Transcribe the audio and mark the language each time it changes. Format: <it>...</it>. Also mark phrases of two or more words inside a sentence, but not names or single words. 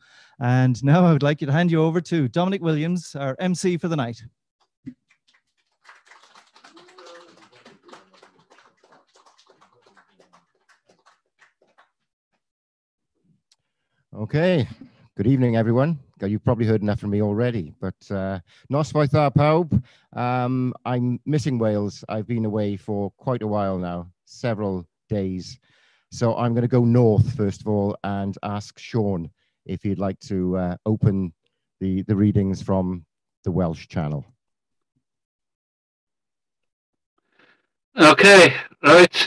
<en>And now I would like to hand you over to Dominic Williams, our MC for the night. Okay, good evening, everyone. You've probably heard enough from me already, but</en> <cy>nos dda pawb.</cy> <en>I'm missing Wales. I've been away for quite a while now, several days. So I'm going to go north, first of all, and ask Sean if he'd like to open the readings from the Welsh channel. Okay, right.</en>